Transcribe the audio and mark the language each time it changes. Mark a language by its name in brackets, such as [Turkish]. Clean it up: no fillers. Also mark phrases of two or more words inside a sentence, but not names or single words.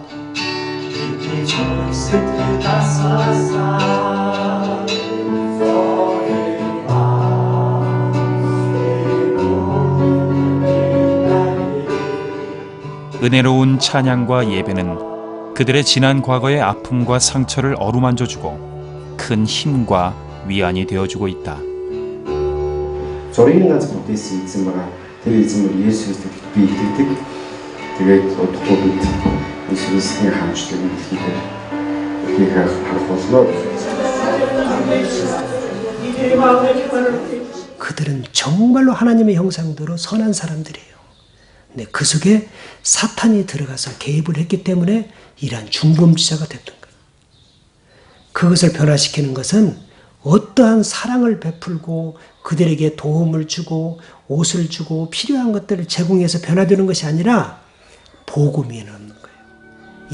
[Korean] 은혜로운 찬양과 예배는 그들의 지난 과거의 아픔과 상처를 어루만져주고 큰 힘과 위안이 되어주고 있다. [Mongolian] Зургийн ганц бүтээсэн эзэн байгаа. Тэр эзэн бол Есүс Христосд би итгэдэг. Тэгээд удахгүй бид Есүс Христосийн хамтлагийг дэлхийд харах болно. [Korean] 그들은 정말로 하나님의 형상대로 선한 사람들이에요. 근데 그 속에 사탄이 들어가서 개입을 했기 때문에 이러한 중범죄자가 됐던 거예요. 그것을 변화시키는 것은 어떠한 사랑을 베풀고 그들에게 도움을 주고 옷을 주고 필요한 것들을 제공해서 변화되는 것이 아니라 복음이 있는 거예요.